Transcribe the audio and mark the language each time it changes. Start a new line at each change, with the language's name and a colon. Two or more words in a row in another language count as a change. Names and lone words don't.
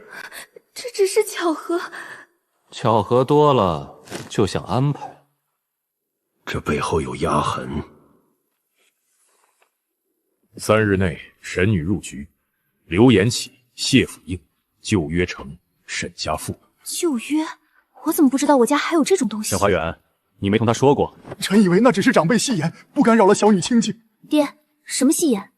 Chinese: 这只是巧合。巧合多了就像安排。这背后有压痕。 3 日內，沈女入局，劉延啟、謝府印、舊約成、沈家父。舊約？我怎麼不知道我家還有這種東西？沈花園，你沒同他說過？臣以為那只是長輩戲言，不敢擾了小女清靜。爹，什麼戲言？